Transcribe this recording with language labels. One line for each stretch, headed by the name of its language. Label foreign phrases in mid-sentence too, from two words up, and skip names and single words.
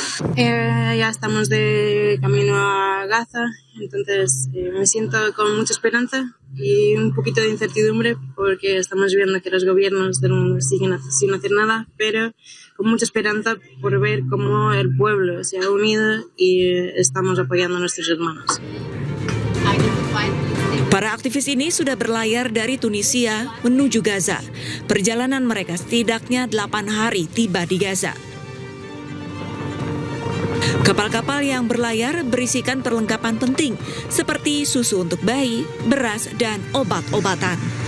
Spanish: Ya estamos de camino a Gaza, entonces me siento con mucha esperanza y un poquito de incertidumbre porque estamos viendo que los gobiernos del mundo siguen sin hacer nada, pero con mucha esperanza por ver cómo el pueblo se ha unido y estamos apoyando a nuestros hermanos.
Indonesian: Para aktivis ini sudah berlayar dari Tunisia menuju Gaza. Perjalanan mereka setidaknya 8 hari tiba di Gaza. Kapal-kapal yang berlayar berisikan perlengkapan penting seperti susu untuk bayi, beras, dan obat-obatan.